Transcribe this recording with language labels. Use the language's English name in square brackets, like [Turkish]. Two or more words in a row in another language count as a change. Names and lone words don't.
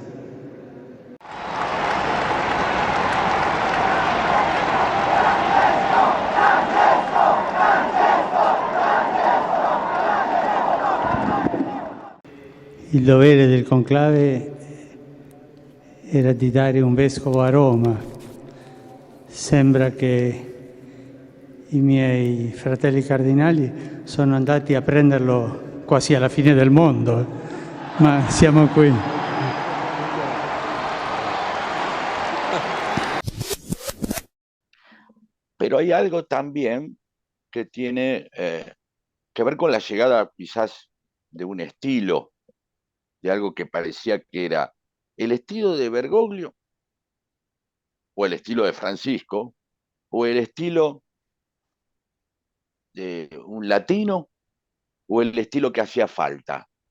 [Italian] Il dovere del conclave era di dare un vescovo a Roma. Sembra che i miei fratelli cardinali sono andati a prenderlo quasi alla fine del mondo, ma siamo qui. [Spanish] Pero hay algo también que tiene que ver con la llegada quizás de un estilo, de algo que parecía que era el estilo de Bergoglio, o el estilo de Francisco, o el estilo de un latino, o el estilo que hacía falta.